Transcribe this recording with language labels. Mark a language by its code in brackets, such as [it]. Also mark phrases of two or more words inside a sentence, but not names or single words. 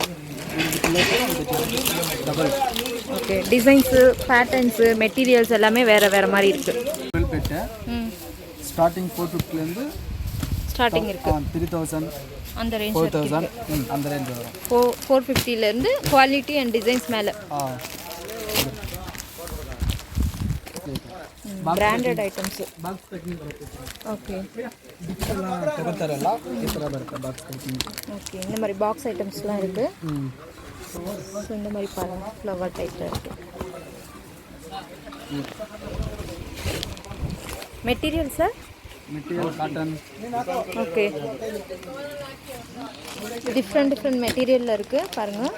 [ta] ஓகே. [en] designs patterns materials [ta] எல்லாமே வேறு வேறு மாதிரி இருக்குது. ஸ்டார்டிங் 450லேருந்து ஸ்டார்டிங் இருக்குது. 3000 அந்த ரேஞ்ச் 4000 அந்த ரேஞ்ச் வரும். [en] 450லேருந்து quality and designs மேலே branded items. box packing ಬರುತ್ತೆ. [kn] ಓಕೆ. ಎಲ್ಲ ತಗೋತಾರಲ್ಲ ಈ ಥರ ಬರುತ್ತೆ [en] box packing. [ta] ஓகே. இந்த மாதிரி [en] box items [ta] இருக்குது. ஸோ இந்த மாதிரி பாருங்க [en] flower type [ta] இருக்குது. [en] material sir? material cotton. [ta] ஓகே. [en] different material [ta] இருக்குது பாருங்கள்.